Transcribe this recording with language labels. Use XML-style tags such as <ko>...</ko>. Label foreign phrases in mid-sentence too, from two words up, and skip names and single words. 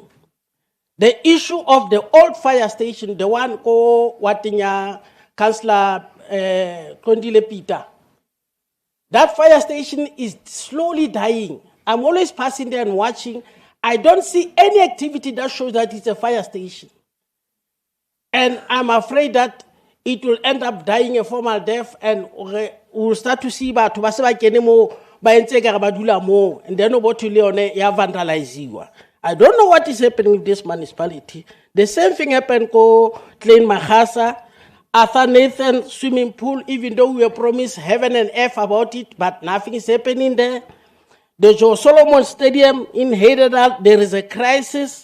<en>The issue of the old fire station, the one called Watinya Councillor Kondile Peter, that fire station is slowly dying. I'm always passing there and watching. I don't see any activity that shows that it's a fire station. And I'm afraid that it will end up dying a formal death and we'll start to see</en> <st>batho ba se ba kene mo ba entse ka ba dula mo</st> <en>and then</en> <st>bothi le yone ya vandaliziwa.</st> <en>I don't know what is happening with this municipality. The same thing happened ko Klein Mahasa, Arthur Nathan swimming pool, even though we were promised heaven and earth about it, but nothing is happening there. The Joe Solomon Stadium in Heidelberg, there is a crisis.</en>